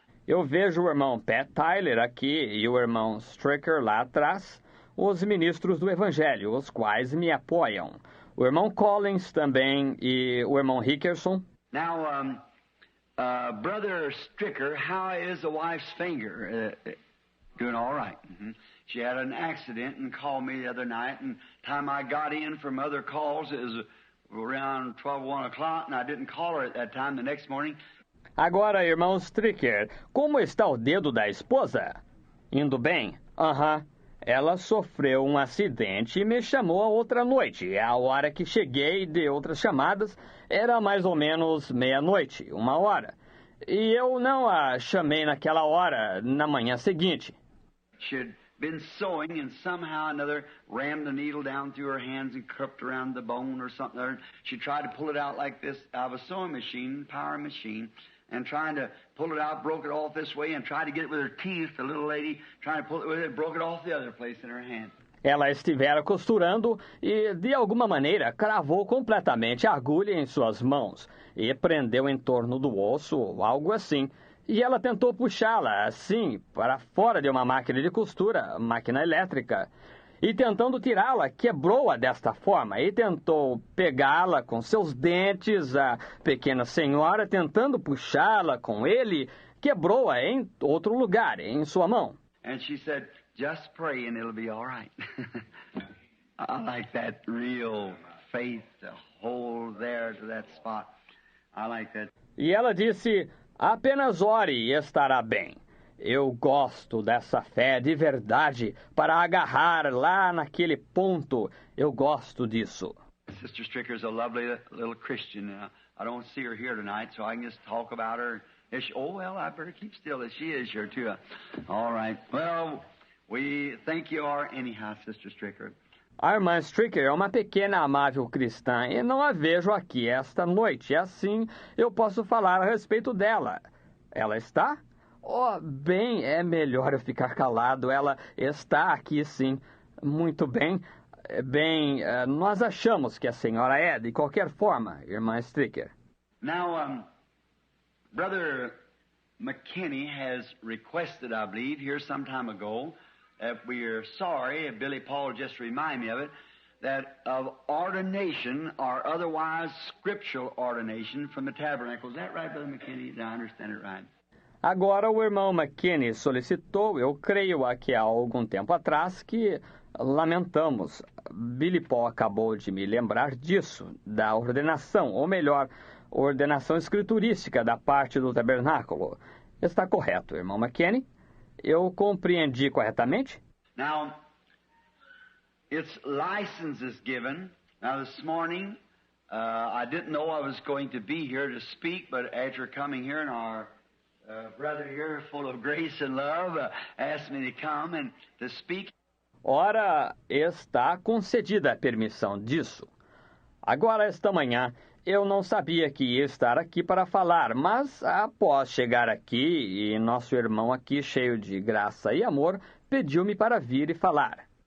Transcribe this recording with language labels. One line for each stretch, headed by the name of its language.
Portuguese: Eu vejo o irmão Pat Tyler aqui e o irmão Stricker lá atrás, os ministros do Evangelho, os quais me apoiam. O irmão Collins também e o irmão Hickerson.
English: Now, Brother Stricker, how is the wife's finger? Doing all right. Mm-hmm. She had an accident and called me the other night, and time I got in from other calls, it was around 1 o'clock, and I didn't call her at that time. The next morning.
Portuguese: Agora, irmão Stricker, como está o dedo da esposa? Indo bem? Aham. Ela sofreu um acidente e me chamou a outra noite. A hora que cheguei de outras chamadas era mais ou menos meia-noite, 1 hora. E eu não a chamei naquela hora, na manhã seguinte.
English: She had been sewing and somehow or another rammed the needle down through her hands and cupped around the bone or something there. She tried to pull it out like this out of a sewing machine, power machine, and trying to pull it out, broke it off this way and tried to get it with her teeth, the little lady trying to pull it with it, broke it off the other place in her hand.
Portuguese: Ela estivera costurando e, de alguma maneira, cravou completamente a agulha em suas mãos e prendeu em torno do osso, algo assim. E ela tentou puxá-la, assim, para fora de uma máquina de costura, máquina elétrica. E tentando tirá-la, quebrou-a desta forma e tentou pegá-la com seus dentes. A pequena senhora, tentando puxá-la com ele, quebrou-a em outro lugar, em sua mão.
English: And she said, "Just pray and it'll be all right." I like that real faith to hold there to that spot. I like that.
Portuguese: E ela disse, apenas ore e estará bem. Eu gosto dessa fé de verdade para agarrar lá naquele ponto. Eu gosto disso.
English: Sister Stricker is a lovely little Christian. I don't see her here tonight, so I can just talk about her. Oh, well, I better keep still as she is here, too. All right. Well, we think you are anyhow, Sister Stricker.
Portuguese: A irmã Stricker é uma pequena amável cristã e não a vejo aqui esta noite. Assim, eu posso falar a respeito dela. Ela está? Oh, bem, é melhor eu ficar calado. Ela está aqui, sim. Muito bem. Bem, nós achamos que a senhora é, de qualquer forma, irmã Stricker.
English: Now, Brother McKinney has requested, I believe, here some time ago, that we are sorry, Billy Paul just reminded me of it, that of ordination or otherwise scriptural ordination from the tabernacle. Is that right, Brother McKinney? Did I understand it right?
Portuguese: Agora o irmão McKinney solicitou, eu creio aqui há algum tempo atrás, que lamentamos. Billy Paul acabou de me lembrar disso, da ordenação, ou melhor, ordenação escriturística da parte do tabernáculo. Está correto, irmão McKinney? Eu compreendi corretamente?
English: Now, its license is given. Now, this morning, I didn't know I was going to be here to speak, but after coming here and our brother here, full of grace and love, asked me to come and to speak.
Portuguese: Ora, está concedida a permissão disso. Agora, esta manhã, eu não sabia que ia estar aqui para falar, mas após chegar aqui e nosso irmão aqui, cheio de graça e amor, pediu-me para vir e falar.